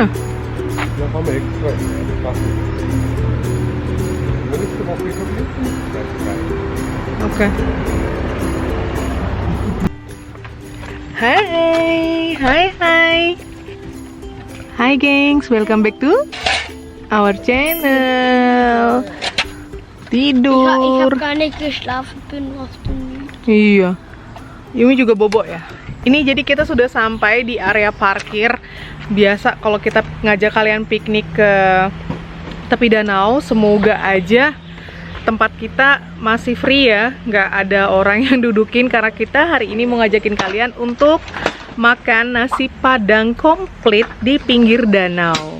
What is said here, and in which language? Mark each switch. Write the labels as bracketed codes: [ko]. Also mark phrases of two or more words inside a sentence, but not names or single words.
[de] Ja, haben wir extra. Nächste Woche schon jetzt. [id] Okay. Hai, hai, hai. Hai gengs, [en] welcome back to our channel. [id] Tidur. [de] Ich habe gar nicht geschlafen, bin auf dem. [id] Iya. Yumi juga bobo ya. Ini jadi kita sudah sampai di area parkir. Biasa kalau kita ngajak kalian piknik ke tepi danau, semoga aja tempat kita masih free ya, nggak ada orang yang dudukin, karena kita hari ini mau ngajakin kalian untuk makan nasi padang komplit di pinggir danau.